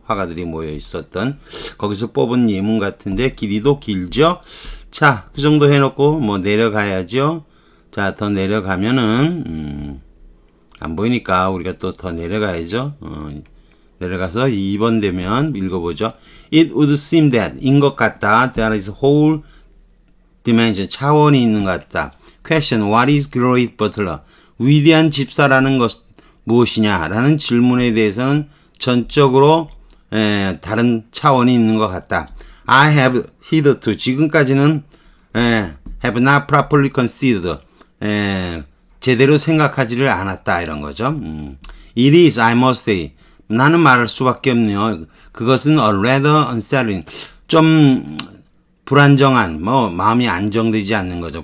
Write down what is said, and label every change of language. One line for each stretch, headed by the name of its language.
Korean: 화가들이 모여 있었던. 거기서 뽑은 예문 같은데 길이도 길죠. 자, 그 정도 해놓고 뭐 내려가야죠. 자, 더 내려가면은 안 보이니까 우리가 또 더 내려가야죠. 내려가서 2번 되면 읽어보죠.
English: It would seem that
Korean: 인 것 같다.
English: There is whole dimension
Korean: 차원이 있는 것 같다.
English: Question: What is great butler?
Korean: 위대한 집사라는 것 무엇이냐? 라는 질문에 대해서는 전적으로 다른 차원이 있는 것 같다.
English: I have hitherto
Korean: 지금까지는
English: have not properly considered
Korean: 제대로 생각하지를 않았다 이런 거죠.
English: It is, I must say.
Korean: 나는 말할 수밖에 없네요. 그것은
English: a rather unsettling,
Korean: 좀 불안정한, 마음이 안정되지 않는 거죠.